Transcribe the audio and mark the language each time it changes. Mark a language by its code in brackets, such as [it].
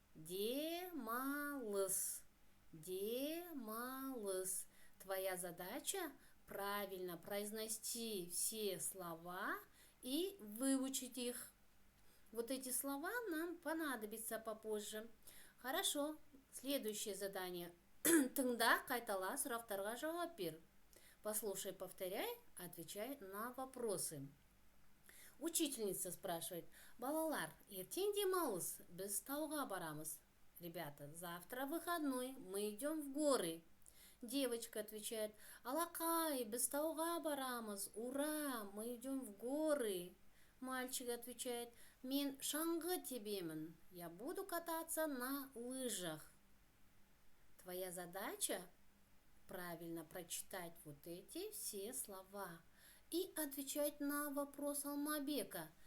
[kk] Демалыс. Демалыс. [ru] Твоя задача правильно произнести все слова и выучить их. Вот эти слова нам понадобятся попозже. Хорошо. Следующее задание. [kk] Тыңда, қайтала, сұрақтарға жауап бер. [ru] Послушай, повторяй, отвечай на вопросы. Учительница спрашивает: [kk] балалар, ертең демалыс, біз тауға барамыз. [ru] Ребята, завтра выходной, мы идем в горы. Девочка отвечает: [kk] алақай, біз тауға барамыз, [ru] ура, мы идем в горы. Мальчик отвечает: [kk] мен шаңғы тебемін, [ru] я буду кататься на лыжах. Твоя задача правильно прочитать вот эти все слова и отвечать на вопрос Алмабека.